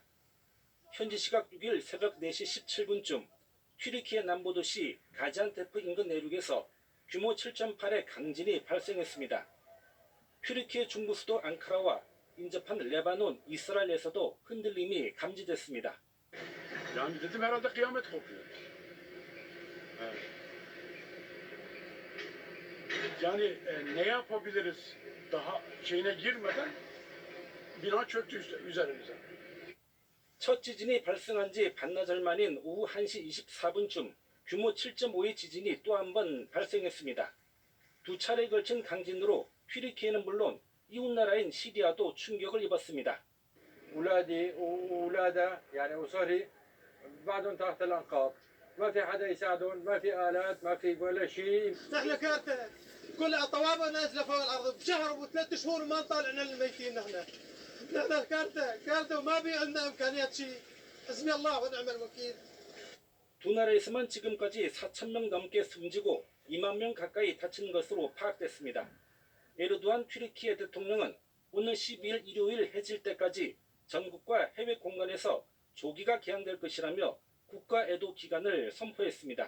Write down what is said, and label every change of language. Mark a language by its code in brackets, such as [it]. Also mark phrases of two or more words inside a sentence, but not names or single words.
[ko] 현지 시각 6일 새벽 4시 17분쯤 튀르키예 남부도시 가지안테프 인근 내륙에서 규모 7.8의 강진이 발생했습니다. 튀르키예 중부 수도 앙카라와 인접한 레바논, 이스라엘에서도 흔들림이 감지됐습니다. [tr] Yani dedim herhalde kıyamet kopuyor. Yani ne yapabiliriz daha şeyine girmeden bina çöktü üzerimize. [ko] 첫 지진이 발생한 지 반나절 만인 오후 1시 24분쯤 규모 7.5의 지진이 또 한 번 발생했습니다. 두 차례에 걸친 강진으로 튀르키예는 물론 이웃나라인 시리아도 충격을 입었습니다. [ar] أولادي وأولادها يعني وصهري بعدهم تحت الأنقاض ما في حدا يساعدهم ما في آلات ما في ولا شيء نحن كارثة كلها طوابة نازلة فوق الأرض بشهر وثلاث شهور وما نطالعنا الميتين نحن كارثة وما في عندنا إمكانيات شيء حسبي الله ونعم الوكيل. [ko] 두 나라에서만 지금까지 4,000명 넘게 숨지고 2만 명 가까이 다친 것으로 파악됐습니다. 에르도안 튀르키예 대통령은 오늘 12일 일요일 해질 때까지 전국과 해외 공간에서 조기가 개항될 것이라며 국가 애도 기간을 선포했습니다.